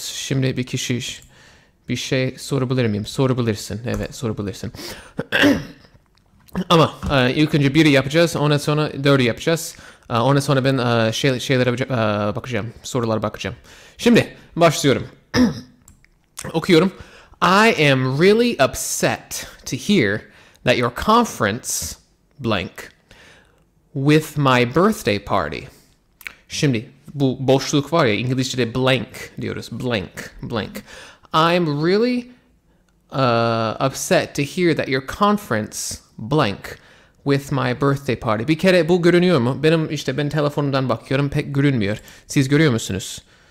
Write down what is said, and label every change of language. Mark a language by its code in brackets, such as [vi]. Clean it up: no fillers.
[tr] Şimdi bir kişi bir şey sorabilir miyim? Sorabilirsin. Evet sorabilirsin. Ama ilk önce biri yapacağız. Ondan sonra dördü yapacağız. Ondan sonra ben şeylere bakacağım. Sorulara bakacağım. Şimdi başlıyorum. Okuyorum. [en] I am really upset to hear that your conference blank with my birthday party. [tr] Şimdi bu boşluk var ya İngilizce'de blank diyoruz. [en] Blank. I'm really upset to hear that your conference blank with my birthday party. [tr] Bir kere bu görünüyor mu? Ben telefonumdan bakıyorum pek görünmüyor. Siz görüyor musunuz?